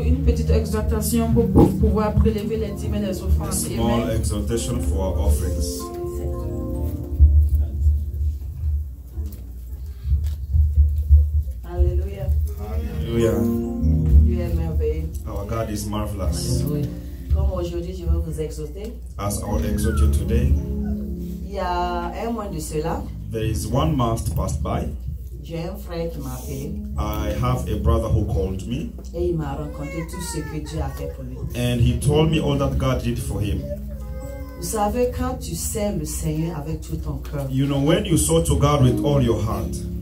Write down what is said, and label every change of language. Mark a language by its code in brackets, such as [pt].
[fr] une petite exhortation pour pouvoir prélever les dîmes et les offrandes. [en] small exhortation for our offerings. [fr] Alléluia. [en] Hallelujah. [fr] Dieu est merveilleux. [en] Our God is marvelous. [fr] Alléluia. Comme aujourd'hui, je veux vous exhorter. [en] As I will exhort you today, [fr] Il y a un mois de cela, [en] there is 1 month passed by. [fr] j'ai un frère qui m'a appelé [en] I have a brother who called me [fr] et il m'a raconté tout ce que Dieu a fait pour lui. [en] and he told me all that God did for him. [fr] Vous savez, quand tu sers le Seigneur avec tout ton cœur, [en] You know, when you sought to God with all your heart,